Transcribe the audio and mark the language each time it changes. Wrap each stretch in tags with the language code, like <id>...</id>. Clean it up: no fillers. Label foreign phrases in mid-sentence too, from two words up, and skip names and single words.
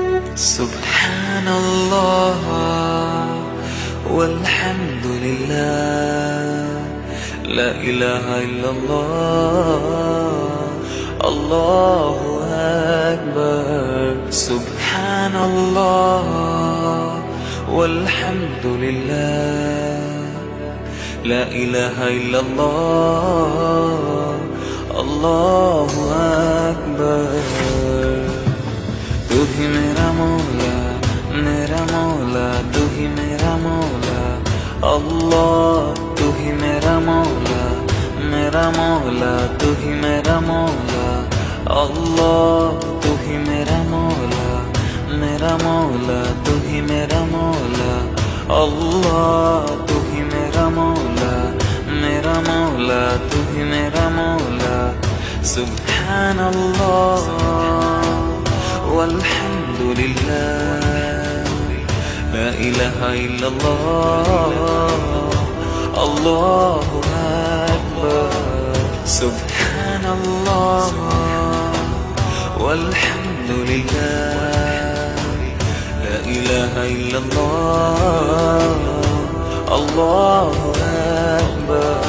<ar>سبحان الله والحمد لله، لا إله إلا الله، الله أكبر. سبحان الله والحمد لله، لا إله إلا الله، الله أكبر.</ar> <hi>तू ही मेरा मौला तू ही मेरा मौला अल्लाह। तू ही मेरा मौला तू ही मेरा मौला अल्लाह। तू ही मेरा मौला तू ही मेरा मौला अल्लाह। तू ही मेरा मौला तू ही मेरा मौला।</hi> <ar>سبحان الله والحمد لله، لا إله إلا الله، الله أكبر. سبحان الله والحمد لله، لا إله إلا الله، الله أكبر.</ar>